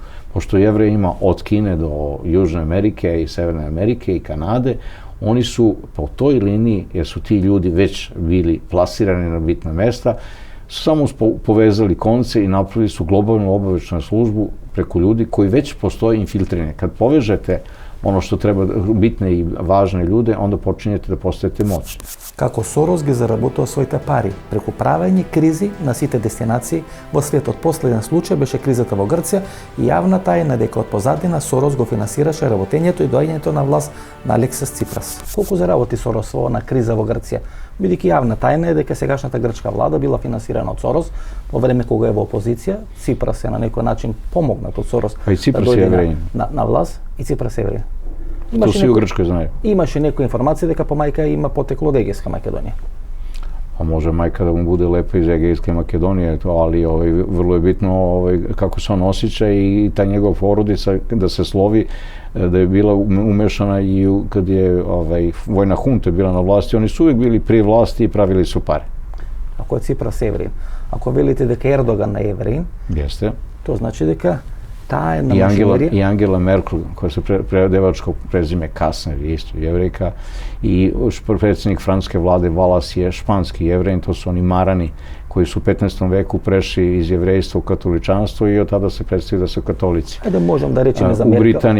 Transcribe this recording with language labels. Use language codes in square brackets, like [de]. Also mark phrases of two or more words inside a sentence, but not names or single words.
[sr] Pošto Jevreja ima od Kine do Južne Amerike i Severne Amerike i Kanade, oni su po toj liniji, jer su ti ljudi već bili plasirani na bitna mesta, samo povezali konce i napravili su globalnu obaveštajnu službu preko ljudi koji već postoje infiltrirani. Kad povežete ono što treba bitne i važne ljude, onda počinjete da postajete moćni. [mk] Како Сорос ги заработува своите пари преку правење кризи на сите дестинации во светот. Последен случај беше кризата во Грција и јавна тајна дека од позадина Сорос го финансираше работењето и доаѓањето на власт на Алексис Ципрас. Колку заработи Сорос на криза во Грција? Бидејќи јавна тајна е дека сегашната грчка влада била финансирана од Сорос во време кога е во опозиција. Ципрас е на некој начин помогнат од Сорос да дојде на власт и Ципрас е евреин. [sr] To svi u Grčkoj znaju. [mk] Имаше некоја информација дека по мајка има потекло од Егејска Македонија. [sr] A može majka da mu bude lepa iz Egejske Makedonije, ali vrlo je bitno kako se on osjeća i ta njegova porodica da se slovi da je bila umešana i kad je vojna hunta bila na vlasti, oni su uvijek bili pri vlasti i pravili su pare. [mk] Ако е Ципрас евреин, ако велите дека Ердоган е евреин, [sr] Jeste. [mk] тоа значи дека таа една машинерија. [sr] I Angela Merkel, koja se predevačko prezime Kasner, je isto jevrejka, i predsjednik francuske vlade Valas je španski jevrejin, to su oni Marani koji su u 15. veku prešli iz jevrejstva u katoličanstvo i od tada se predstavljaju da su katolici. Ajde, možemo da rečemo za Merkel.